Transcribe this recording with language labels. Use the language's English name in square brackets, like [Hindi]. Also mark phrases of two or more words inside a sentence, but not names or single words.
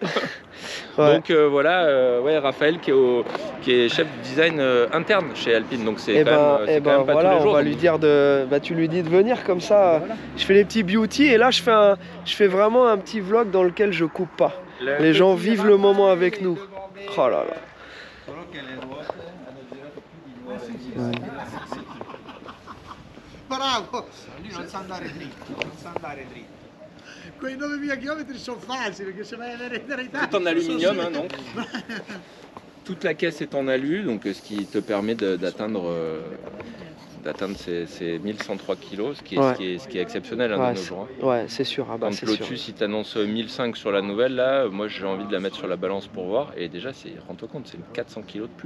[French] Donc Raphaël qui est chef de design interne chez Alpine, donc c'est quand même pas tous les jours. On va lui dire tu lui dis de venir comme ça. Je fais les petits beauty et là je fais vraiment un petit vlog dans lequel je coupe pas. Les gens vivent le moment avec nous. Oh là là. Bravo! [Italian] Lui non sa andare dritto, Quei 9.000 km sono falsi perché se vai a vedere in realtà. [French] Tout en aluminium, donc. Toute la caisse est en alu, donc ce qui te permet d'atteindre ces 1103 kg, ce qui est exceptionnel de nos jours. Ouais, c'est sûr. Quand Lotus il t'annonce 1005 sur la nouvelle, là, moi j'ai envie de la mettre sur la balance pour voir, et déjà rends-toi compte, c'est 400 kg de plus.